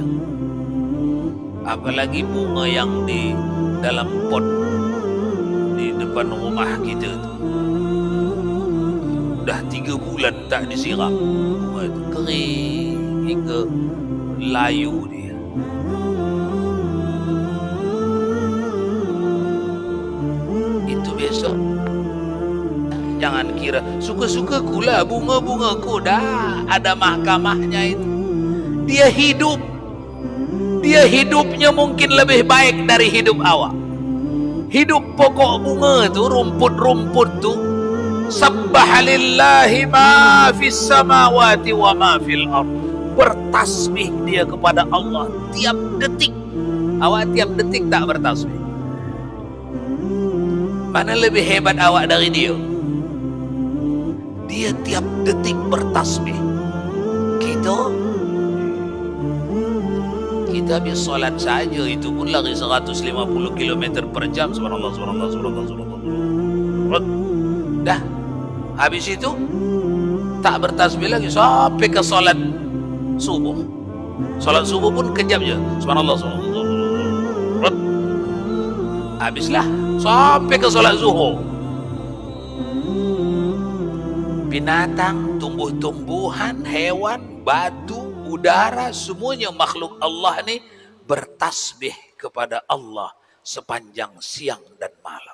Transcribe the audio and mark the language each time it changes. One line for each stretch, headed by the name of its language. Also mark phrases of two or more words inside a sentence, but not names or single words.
Malay: Apalagi bunga yang di dalam pot di depan rumah kita itu, dah 3 bulan tak disiram, bunga itu kering hingga layu dia. Itu besok jangan kira suka-suka kulah bunga-bunga ku, dah ada mahkamahnya itu. Dia hidup, dia hidupnya mungkin lebih baik dari hidup awak. Hidup pokok bunga tu, rumput-rumput tu,
Arabic: سبح لله ما في السماوات وما في الأرض.
Malay: Bertasbih dia kepada Allah tiap detik. Awak tiap detik tak bertasbih? Mana lebih hebat awak dari dia? Dia tiap detik bertasbih. Kita habis solat saja itu pun lari 150 km per jam.
Arabic: سبحان الله، سبحان الله، سبحان الله، سبحان الله.
Malay: Dah habis itu tak bertasbih lagi sampai ke solat subuh. Solat subuh pun kejap je.
Arabic: سبحان الله، سبحان الله، سبحان الله.
Malay: Habislah sampai ke solat zuhur. Binatang, tumbuh-tumbuhan, hewan, batu, udara, semuanya makhluk Allah ni bertasbih kepada Allah sepanjang siang dan malam.